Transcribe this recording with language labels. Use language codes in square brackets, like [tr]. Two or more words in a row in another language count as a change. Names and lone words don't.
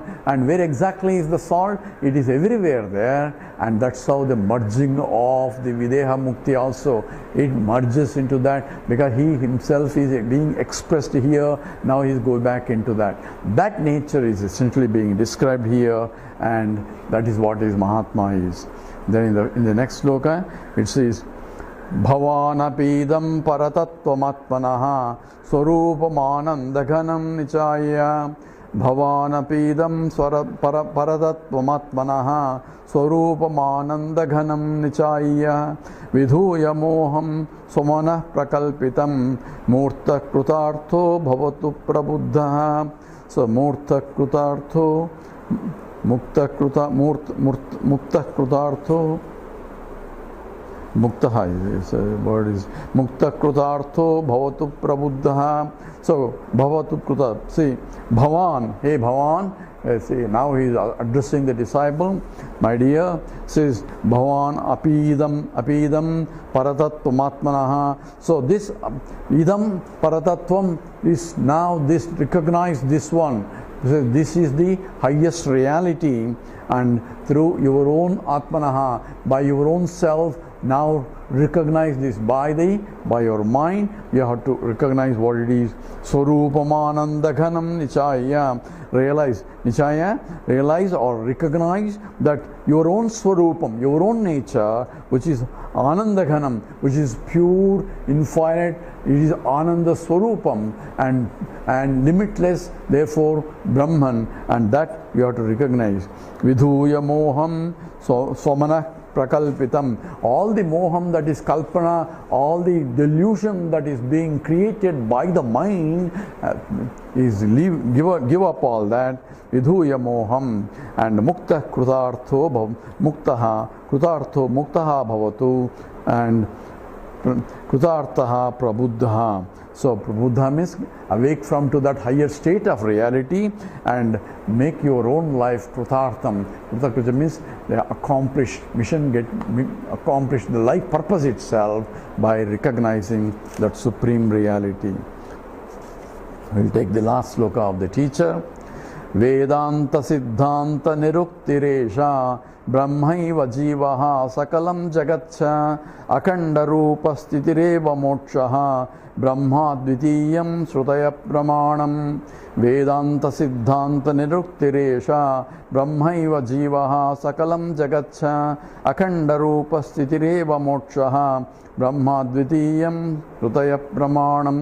[en] And where exactly is the salt? It is everywhere there, and that's how the merging of the Videha Mukti also, it merges into that, because he himself is being expressed here, now he is going back into that. That nature is essentially being described here, and that is what is Mahatma is. Then in the next sloka it says, [sa] भवानपीदं परतत्त्वमात्मनः स्वरूपमानन्दघनं निचय. भवानपीदं परतत्त्वमात्मनः स्वरूपमानन्दघनं निचय. विधूय मोहं स्वमनः प्रकल्पितं मूर्त कृतार्थो भवतु प्रबुद्ध. So मूर्त कृतार्थो मुक्त कृतार्थो मुक्तः [en] is a word is [sa] मुक्त कृतार्थो भवतु प्रबुद्ध. [en] So [sa] भवतु कृत. [en] See, Bhavan, hey Bhavan, see, now he is addressing the disciple. My dear, says [sa] भवान् अपीदं परतत्त्वमात्मनः. [en] So this [sa] इदं परतत्त्वम् [en] is now this, recognize this one. This is the highest reality, and through your own Atmanaha, by your own self, now recognize this by your mind. You have to recognize what it is. [sa] स्वरूपमानन्दघनं निचय. [en] Realize or recognize that your own swarupam, your own nature, which is anandaghanam, which is pure, infinite, it is [sa] आनन्द स्वरूपम् [en] and limitless, therefore Brahman, and that you have to recognize. [sa] विधूय मोहं स्वमन प्रकल्पितम्. [en] All the moham, that is kalpana, all the delusion that is being created by the mind, give up all that. [sa] विधूय मोहं, and मुक्त कृतार्थो मुक्तः भवतु, and कृतार्थः प्रबुद्ध. [en] So prabuddha means awake from to that higher state of reality and make your own life krutartham. Krutartham means the accomplished mission, get accomplished the life purpose itself by recognizing that supreme reality. We'll take the last sloka of the teacher. [sa] वेदान्त सिद्धान्त निरुक्तिरेषा ब्रह्मैव जीवः सकलं जगच्च अखण्ड रूप स्थितिरेव मोक्षः ब्रह्म द्वितीयं श्रुतयः प्रमाणम्. वेदान्त सिद्धान्त निरुक्तिरेषा ब्रह्मैव जीवः सकलं जगच्च अखण्ड रूप स्थितिरेव मोक्षः ब्रह्म द्वितीयं श्रुतयः प्रमाणम्.